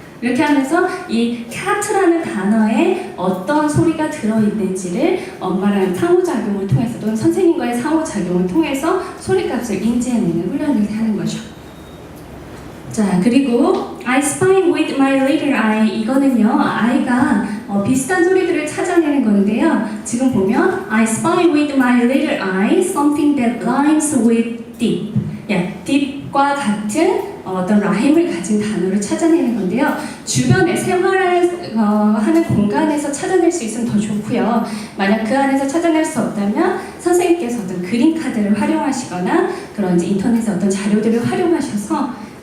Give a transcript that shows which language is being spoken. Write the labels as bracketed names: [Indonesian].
[Korean] 이렇게 하면서 이 cat라는 단어에 어떤 소리가 들어있는지를 엄마랑 상호작용을 통해서 또는 선생님과의 상호작용을 통해서 소리값을 인지해내는 훈련을 하는 거죠. 자, 그리고 [English] I spy with my little eye. [Korean] 이거는요, 아이가 비슷한 소리들을 찾아내는 건데요. 지금 보면 [English] I spy with my little eye something that rhymes with deep. [Korean] deep과 같은 어떤 라임을 가진 단어를 찾아내는 건데요. 주변에 생활하는 공간에서 찾아낼 수 있으면 더 좋고요. 만약 그 안에서 찾아낼 수 없다면 선생님께서 어떤 그림 카드를 활용하시거나 그런 이제 인터넷의 어떤 자료들을 활용하셔서